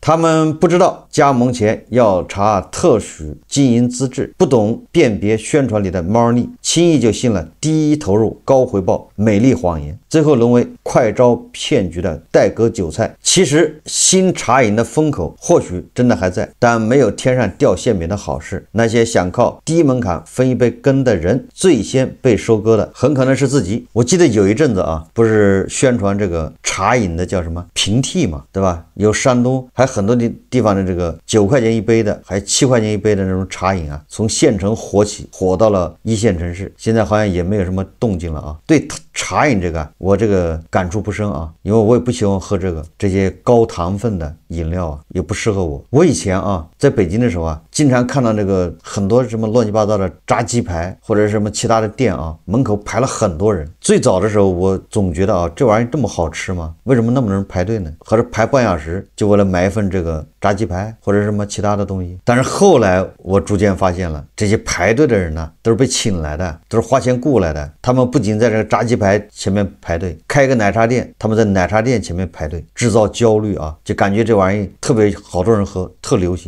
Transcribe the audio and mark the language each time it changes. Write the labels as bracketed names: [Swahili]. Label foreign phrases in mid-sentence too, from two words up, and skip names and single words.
[Chinese] 他們不知道加盟前要查特許經營資質，不懂辨別宣傳裡的貓膩，輕易就信了低投入高回報美麗謊言，最後淪為快招騙局的待割韭菜。其實新茶飲的風口或許真的還在，但沒有天上掉餡餅的好事。那些想靠低門檻分一杯羹的人，最先被收割的很可能是自己。我記得有一陣子啊，不是宣傳这个茶飲的叫什麼平替嘛，對吧？有山東還很多地方的這個9塊錢一杯的，還7塊錢一杯的那種茶飲啊，從縣城火起，火到了1線城市，現在好像也沒有什麼動靜了啊。對茶飲這個我這個感感觸不深啊，因為我也不喜歡喝這些高糖分的飲料啊，也不適合我。我以前啊，在北京的時候啊，經常看到那個很多什麼亂七八糟的炸雞排或者什麼其他的店啊，門口排了很多人。最早的時候，我總覺得啊，這玩意兒這麼好吃嗎？為什麼那麼多人排隊呢？合着排半小時就為了買一份這個炸雞排或者什麼其他的東西。但是後來我逐漸發現了，這些排隊的人呢，都是被請來的，都是花錢雇來的。他們不僅在這個炸雞排前面排隊，開個奶茶店，他們在奶茶店前面排隊，制造焦慮啊，就感覺這玩意特別好多人喝，特流行。